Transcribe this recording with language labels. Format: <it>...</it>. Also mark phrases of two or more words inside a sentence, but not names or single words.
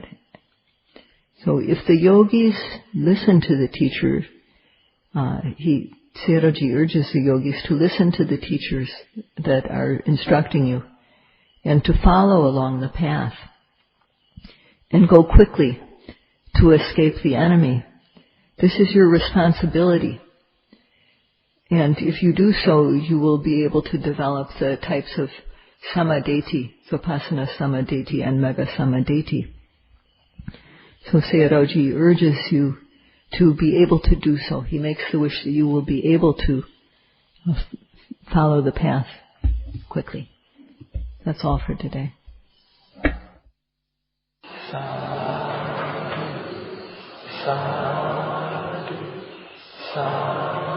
<en>So if the yogis listen to the teacher, Sayadaw urges the yogis to listen to the teachers that are instructing you and to follow along the path and go quickly to escape the enemy. This is your responsibility. And if you do so, you will be able to develop the types of Samma-Dhitti,</en> <pi>Vipassana Samma-Dhitti</pi> <en>and</en> <pi>Mega Samma-Dhitti.</pi> <en>So Sayadaw urges you to be able to do so. He makes the wish that you will be able to follow the path quickly. That's all for today.</en> <pi>Sadhu, sadhu, sadhu.</pi>